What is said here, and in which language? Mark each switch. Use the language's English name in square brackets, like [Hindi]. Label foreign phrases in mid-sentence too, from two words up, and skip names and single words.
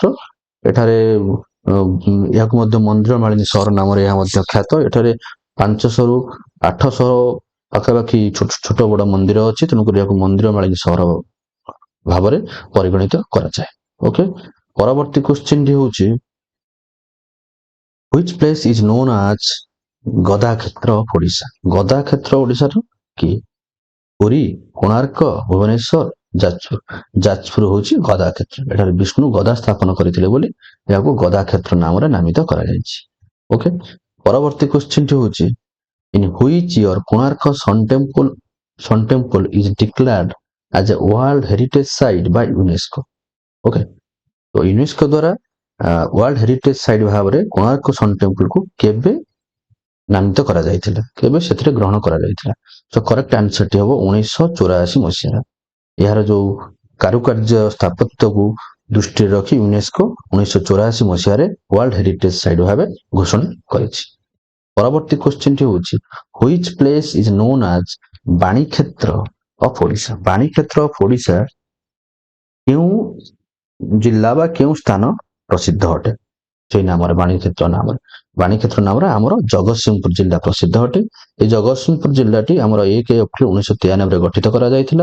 [Odia] ଏଠାରେ ଏହାକୁ ମଧ୍ୟ ମନ୍ଦିର ମାଳିନୀ ସହର ନାମରେ ଏହା ମଧ୍ୟ ଖ୍ୟାତ। ଏଠାରେ 500ରୁ 800 ପାଖାପାଖି ଛୋଟ ବଡ ମନ୍ଦିର ଅଛି, ତେଣୁକରି ଏହାକୁ ମନ୍ଦିର ମାଳିନୀ ସହର ଭାବରେ ପରିଗଣିତ କରାଯାଏ। ଓକେ, ପରବର୍ତ୍ତୀ କ୍ୱେଶ୍ଚିନ୍ ଟି ହଉଛି [English] which place is known as [Odia] ଗଦା କ୍ଷେତ୍ର ଅଫ୍ ଓଡିଶା। ଗଦା କ୍ଷେତ୍ର ଓଡିଶାର କି? ପୁରୀ, କୋଣାର୍କ, ଭୁବନେଶ୍ୱର, ଯାଜପୁର। ଯାଜପୁର ହଉଛି ଗଦା କ୍ଷେତ୍ର। ଏଠାରେ ବିଷ୍ଣୁ ଗଦା ସ୍ଥାପନ କରିଥିଲେ ବୋଲି ଏହାକୁ ଗଦା କ୍ଷେତ୍ର ନାମରେ ନାମିତ କରାଯାଇଛି। ଓକେ, ପରବର୍ତ୍ତୀ କ୍ୱେଶ୍ଚିନ୍ ଟି ହଉଛି [English] in which year କୋଣାର୍କ sun temple is declared as a world heritage site by UNESCO। [Odia] ଓକେ, ତ ୟୁନେସ୍କୋ ଦ୍ୱାରା [English] World Heritage Site [Odia] ଭାବରେ କୋଣାର୍କ ସନ୍ ଟେମ୍ପଲକୁ କେବେ ନାମିତ କରାଯାଇଥିଲା, କେବେ ସେଥିରେ ଗ୍ରହଣ କରାଯାଇଥିଲା? ତ [English] correct answer [Odia] ଟି ହବ 1984 ମସିହା। ଏହାର ଯୋଉ କାରୁକାର୍ଯ୍ୟ ସ୍ଥାପତ୍ୟକୁ ଦୃଷ୍ଟିରେ ରଖି ୟୁନେସ୍କୋ 1984 ମସିହାରେ [English] World Heritage Site [Odia] ଭାବେ ଘୋଷଣା କରିଛି। ପରବର୍ତ୍ତୀ କ୍ୱେଶ୍ଚିନ୍ ଟି ହଉଛି [English] which place is known as [Odia] ବାଣୀକ୍ଷେତ୍ର ଅଫ୍ ଓଡିଶା। ବାଣୀକ୍ଷେତ୍ର ଅଫ୍ ଓଡିଶା କେଉଁ ଜିଲ୍ଲା ବା କେଉଁ ସ୍ଥାନ ପ୍ରସିଦ୍ଧ ଅଟେ? ସେଇ ନାମରେ ବାଣୀକ୍ଷେତ୍ର ନାମରେ ଆମର ଜଗତସିଂହପୁର ଜିଲ୍ଲା ପ୍ରସିଦ୍ଧ ଅଟେ। এই ଜଗତସିଂହପୁର ଜିଲ୍ଲାଟି ଆମର 1 ଏପ୍ରିଲ 1993 ଗଠିତ କରାଯାଇଥିଲା।